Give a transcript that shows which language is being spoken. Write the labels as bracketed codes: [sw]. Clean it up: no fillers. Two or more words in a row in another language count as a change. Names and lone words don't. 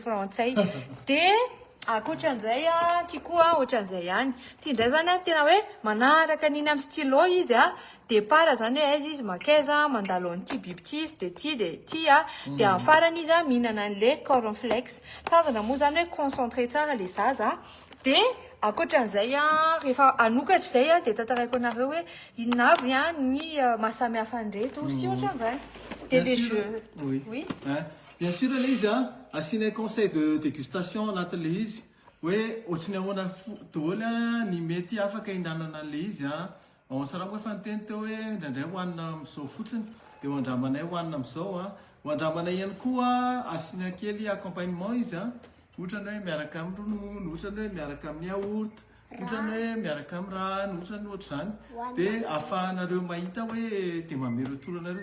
[mg] frantsay dia akoatran'izay a tia koa ohatran'izay ihany tia indray zany a tena hoe manaraka niny amin'ny stylo izy a départ zany hoe aiza izy makaiza mandalo an'ity biby ty izy dia ty a dia amin'ny farany izy a mihinana an'le cornflakes tazana moa zany hoe concentré tsara le zaza dia akoatran'izay a rehefa anokatra izay a dia tantaraiko anareo hoe inona avy a ny mahasamihafa andreto sy ohatran'izany dia [fr] les jeux oui bien sûr [mg] ilay izy a asianay [fr] conseil de dégustation [mg] anatin'le izy hoe ohatrany ahoana daholo a ny mety afaka hinanana an'le izy a sarako efa niteny teo hoe indraindray hoanina amin'izao fotsiny dia hoandramanay hoanina amin'izao a hoandramanay ihany koa asiana kely accompagnement izy a ohatrany hoe miaraka amin'ny ronono ohatrany hoe miaraka amin'ny yaourt ohatrany hoe miaraka amin'ny rano ohatrany ohatr'izany dia ahafahanareo mahita hoe dia mamero tolonareo